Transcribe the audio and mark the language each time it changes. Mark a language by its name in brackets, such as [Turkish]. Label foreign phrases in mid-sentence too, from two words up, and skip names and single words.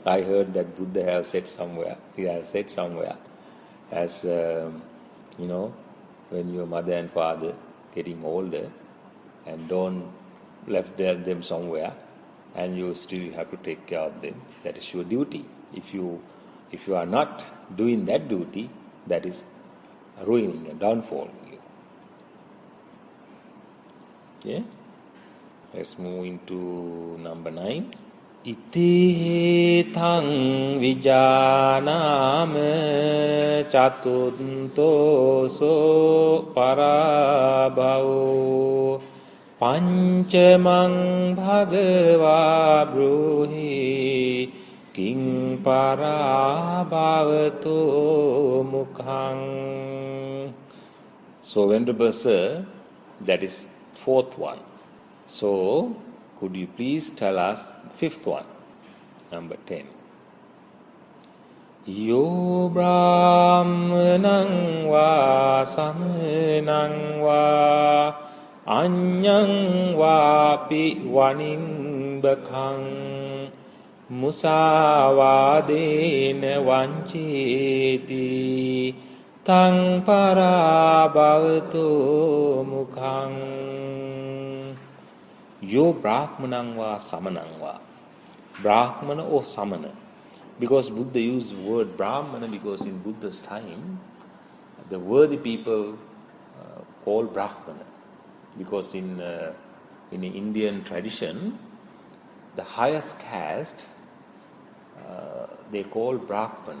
[English] I heard that Buddha have said somewhere, he has said somewhere, as when your mother and father getting older and don't left them somewhere, and you still have to take care of them. That is your duty. If you are not doing that duty, that is ruining and downfall you. Okay? Let's move into number 9. [Pali] Iti tang vijanama chatunto so parabhavo pancamang bhagava bruhi king parabhavato mukhang. [English] So, Venerable Sir, that is 4th one. So, could you please tell us 5th one, number 10. [Pali] Yo brahmanang va samanang va anyang vapi vanimbakang musavadena vancheti tang parabhavato mukhang. Yo brahmanang va samanang va. [English] Brahmana or samana. Because Buddha used the word Brahmana because in Buddha's time, the worthy people called Brahmana. Because in the Indian tradition, the highest caste, they call Brahmana.